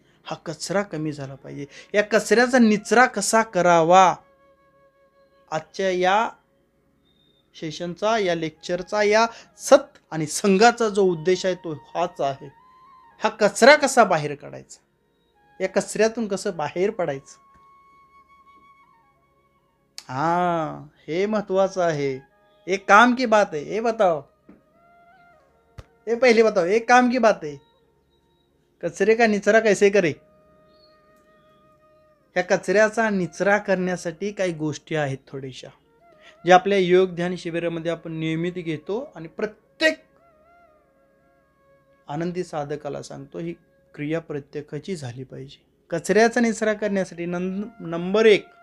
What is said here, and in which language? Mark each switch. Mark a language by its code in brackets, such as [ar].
[mr] हा कचरा कमी झाला पाहिजे. या कचऱ्याचा निचरा कसा करावा, आजच्या या सेशनचा, या लेक्चरचा, या सत आणि संघाचा जो उद्देश आहे तो हाच आहे. हा कचरा कसा बाहेर काढायचा, या कचऱ्यातून कसं बाहेर पडायचं, हे महत्वाचं आहे. [hi] एक काम की बात है, ये बताओ, ये पहले बताओ, एक काम की बात है, कचरे का निचरा कैसे करे? [mr] या कचऱ्याचा निचरा करण्यासाठी काही गोष्टी आहेत थोड्याशा, जे आपल्या योग ध्यान शिबिरामध्ये आपण नियमित घेतो आणि प्रत्येक आनंदी साधकाला सांगतो, ही क्रिया प्रत्येकाची झाली पाहिजे. कचऱ्याचा निचरा करण्यासाठी नंबर 1,